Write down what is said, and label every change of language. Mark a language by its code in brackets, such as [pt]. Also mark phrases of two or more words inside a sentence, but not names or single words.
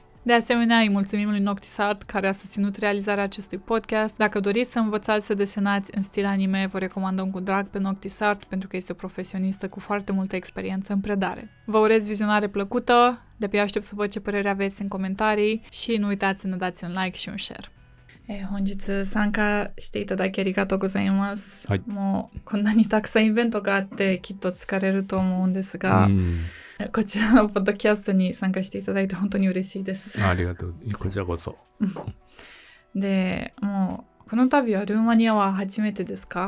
[ro] De asemenea, îi mulțumim lui Noctisart, care a susținut realizarea acestui podcast. Dacă doriți să învățați să desenați în stil anime, vă recomandăm cu drag pe Noctisart, pentru că este o profesionistă cu foarte multă experiență în predare. Vă urez vizionare plăcută, de-abia aștept să văd ce părere aveți în comentarii și nu uitați să ne dați un like și un share. [ja] 本日参加していただきありがとうございます。はい、もうこんなにたくさんイベントがあってきっと疲れると思うんですが、こちらのポッドキャストに参加していただいて本当に嬉しいです。ありがとう。こちらこそ。で、もうこの度はルーマニアは初めてですか？